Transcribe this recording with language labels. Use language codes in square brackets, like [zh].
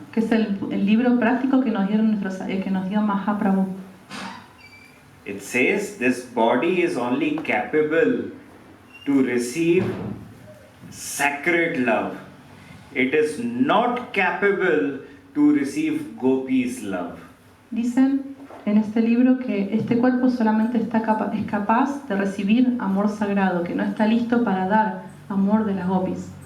[es] que es el libro práctico que nos dio Mahaprabhu. [en] It says this body is only capable to receive sacred love. It is not capable to receive gopis' love. [es] Dicen en este libro que este cuerpo solamente es capaz de recibir amor sagrado, que no está listo para dar amor de las gopis.